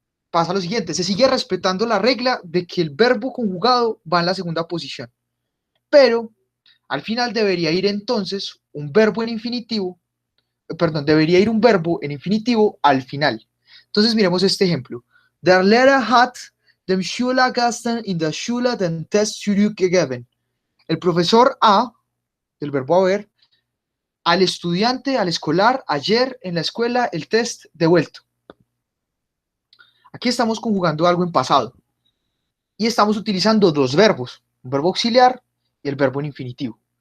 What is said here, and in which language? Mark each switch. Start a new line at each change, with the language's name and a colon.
Spanish: Pasa lo siguiente, se sigue respetando la regla de que el verbo conjugado va en la segunda posición, pero al final debería ir entonces un verbo en infinitivo, perdón, debería ir un verbo en infinitivo al final. Entonces miremos este ejemplo.
German: Der Lehrer hat dem Schüler gestern in der Schule den Test zurückgegeben.
Spanish: El profesor A, del verbo haber, al estudiante, al escolar, ayer en la escuela el test devuelto. Aquí estamos conjugando algo en pasado y estamos utilizando dos verbos, un verbo auxiliar y el verbo en infinitivo.